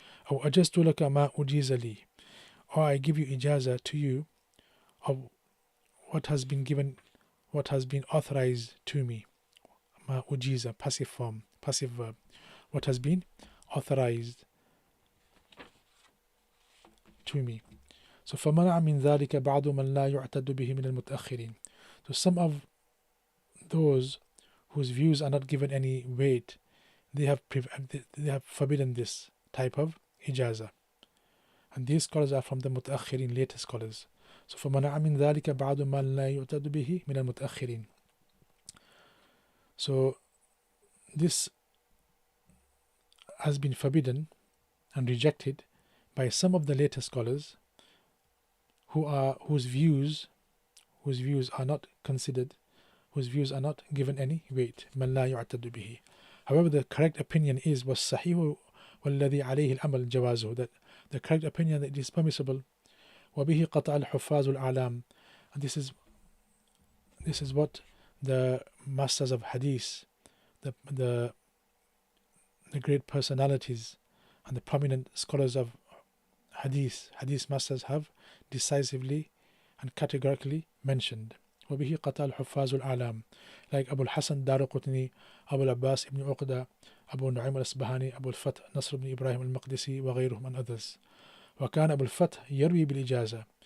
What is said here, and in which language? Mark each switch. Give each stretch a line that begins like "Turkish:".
Arabic: أو أجزت لك ما أجيز لي,
English: or I give you ijaza to you of what has been authorized to me. Ma ujiza, passive form, passive verb. What has been authorized to me.
Arabic: So فمنع من ذلك بعض من لا يعتد به من المتأخرين.
English: So some of those whose views are not given any weight, they have forbidden this type of ijaza. And these scholars are from the متأخرين, later scholars.
Arabic: So فمنع من ذلك بعض من لا يعتد به من المتأخرين.
English: So this has been forbidden and rejected by some of the later scholars whose views are not considered, whose views are not given any weight.
Arabic: من لا يعتد به.
English: However, the correct opinion is
Arabic: والصحيح والذي عليه الأمل جوازه,
English: that the correct opinion that it is permissible.
Arabic: وبه قطع الحفاظ الأعلام,
English: and this is what the masters of hadith, the great personalities and the prominent scholars of hadith masters have decisively and categorically mentioned.
Arabic: وبه قطع الحفاظ الأعلام,
English: like Abu al-Hasan Daraqutni, Abu al-Abbas ibn Uqda, Abu Nu'aym al-Asbahani, Abu al-Fath Nasr ibn Ibrahim al-Maqdisi,
Arabic: وغيرهم
English: and others.
Arabic: وكان أبو الفتح يروي بالإجازة.